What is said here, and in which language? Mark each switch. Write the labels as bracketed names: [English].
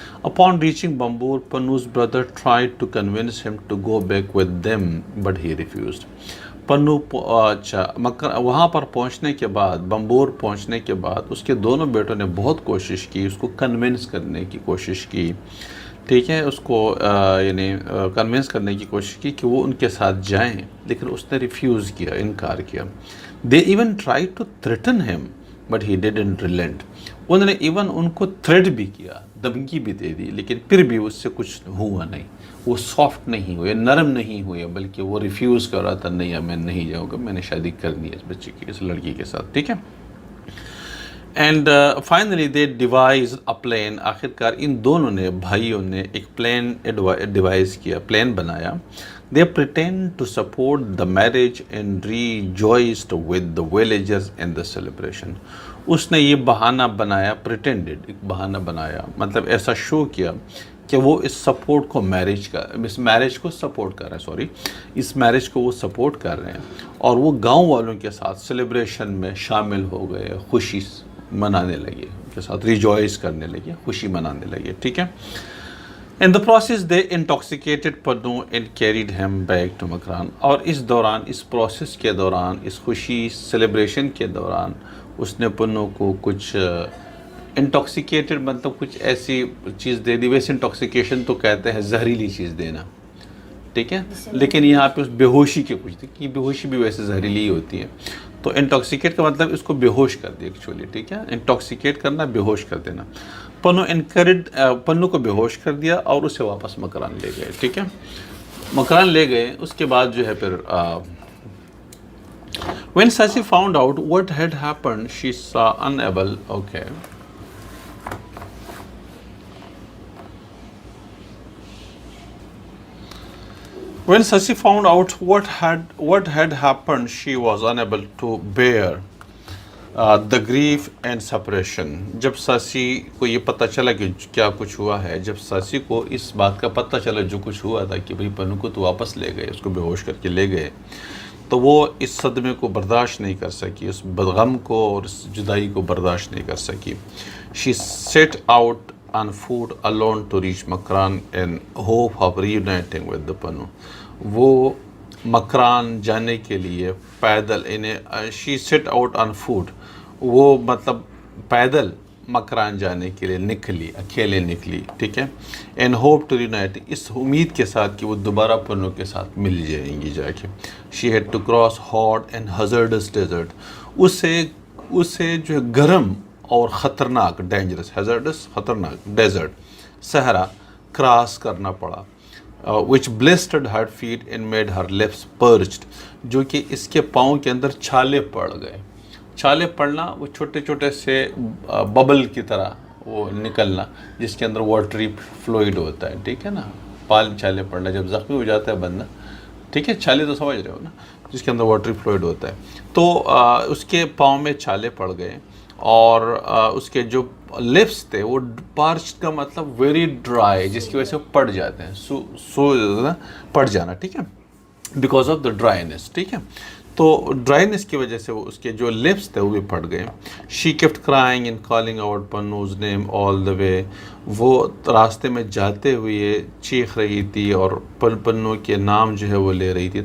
[English] Upon reaching Bambur, Panu's brother tried to convince him to go back with them, but he refused. [Urdu] پنو وہاں پر پہنچنے کے بعد، بمبور پہنچنے کے بعد اس کے دونوں بیٹوں نے بہت کوشش کی، اس کو کنونس کرنے کی کوشش کی، ٹھیک ہے، اس کو یعنی کنونس کرنے کی کوشش کی کہ وہ ان کے ساتھ جائیں، لیکن اس نے ریفیوز کیا، انکار کیا. [English] They even try to threaten him but he didn't relent. [Urdu] انہوں نے ایون ان کو تھریٹ بھی کیا، دھمکی بھی دے دی، لیکن پھر بھی اس سے کچھ ہوا نہیں. وہ سافٹ نہیں ہوئے، نرم نہیں ہوئے، بلکہ وہ ریفیوز کر رہا تھا، نہیں میں نہیں جاؤں گا، میں نے شادی کرنی ہے اس بچے کی، اس لڑکی کے ساتھ، ٹھیک ہے. [English] And finally they devise a plan. [Urdu] آخر کار ان دونوں نے، بھائیوں نے ایک پلان ڈیوائز کیا، پلان بنایا. [English] They pretend to support the marriage and rejoiced with the villagers in the celebration. [Urdu] اس نے یہ بہانہ بنایا، پریٹینڈڈ، ایک بہانہ بنایا، مطلب ایسا شو کیا کہ وہ اس سپورٹ کو اس میرج کو سپورٹ کر رہے ہیں، اس میرج کو وہ سپورٹ کر رہے ہیں، اور وہ گاؤں والوں کے ساتھ سیلیبریشن میں شامل ہو گئے، خوشی منانے لگے، ان کے ساتھ ریجوائز کرنے لگے، خوشی منانے لگے، ٹھیک ہے. [English] In the process they intoxicated Pannu and carried him back to Makran. [Urdu] اور اس دوران، اس پروسیس کے دوران، اس خوشی سیلیبریشن کے دوران اس نے پنو کو کچھ انٹاکسیکیٹڈ، مطلب کچھ ایسی چیز دے دی. ویسے انٹاکسیکیشن تو کہتے ہیں زہریلی چیز دینا، ٹھیک ہے، لیکن یہاں پہ اس بے ہوشی کے کچھ تھی، کہ بے ہوشی بھی ویسے زہریلی ہی ہوتی ہے. تو انٹاکسیکیٹ کا مطلب اس کو بے ہوش کر دیا ایکچولی، ٹھیک ہے، انٹاکسیکیٹ کرنا، بے ہوش کر دینا. پنو کو بے ہوش کر دیا اور اسے واپس مکران لے گئے، ٹھیک ہے، مکران لے گئے. اس کے بعد جو ہے پھر [English] when Sasi found out what had happened, she saw unable, okay. When Sasi found out what had happened, she was unable to bear the grief and separation. [Urdu] جب ساسی کو یہ پتہ چلا کہ کیا کچھ ہوا ہے، جب ساسی کو اس بات کا پتہ چلا جو کچھ ہوا تھا کہ بھئی پنو کو تو واپس لے گئے، اس کو بے ہوش کر کے لے گئے، تو وہ اس صدمے کو برداشت نہیں کر سکی، اس غم کو اور اس جدائی کو برداشت نہیں کر سکی. [English] She set out on foot alone to reach Makran in hope of reuniting with the Panu. [Urdu] وہ مکران جانے کے لیے پیدل، [English] she set out on foot, [Urdu] وہ مطلب پیدل مکران جانے کے لیے نکلی، اکیلے نکلی، ٹھیک ہے. [English] and hope to reunite, [Urdu] اس امید کے ساتھ کہ وہ دوبارہ پنو کے ساتھ مل جائیں گی جا کے. [English] She had to cross hot and hazardous desert. [Urdu] اسے جو ہے گرم اور خطرناک، ڈینجرس، ہزارڈس خطرناک، ڈیزرٹ صحرا کراس کرنا پڑا. [English] which blistered her feet and made her lips parched. [Urdu] جو کہ اس کے پاؤں کے اندر چھالے پڑ گئے. چھالے پڑنا وہ چھوٹے چھوٹے سے ببل کی طرح وہ نکلنا، جس کے اندر واٹری فلوئڈ ہوتا ہے، ٹھیک ہے نا، پال چھالے پڑنا جب زخمی ہو جاتا ہے بندہ، ٹھیک ہے، چھالے تو سمجھ رہے ہو نا، جس کے اندر واٹری فلوئڈ ہوتا ہے. تو اس کے پاؤں میں چھالے پڑ گئے، اور اس کے جو لپس تھے وہ پارچ کا مطلب [English] very dry, [Urdu] جس کی وجہ سے وہ پڑ جاتے ہیں، پڑ جانا، ٹھیک ہے، [English] because of the dryness, [Urdu] ٹھیک ہے. تو ڈرائینس کی وجہ سے وہ اس کے جو لپس تھے وہ بھی پڑ گئے. [English] She kept crying and calling out Punnu's name all the way. [Urdu] وہ راستے میں جاتے ہوئے چیخ رہی تھی اور پنو کے نام جو ہے وہ لے رہی تھی.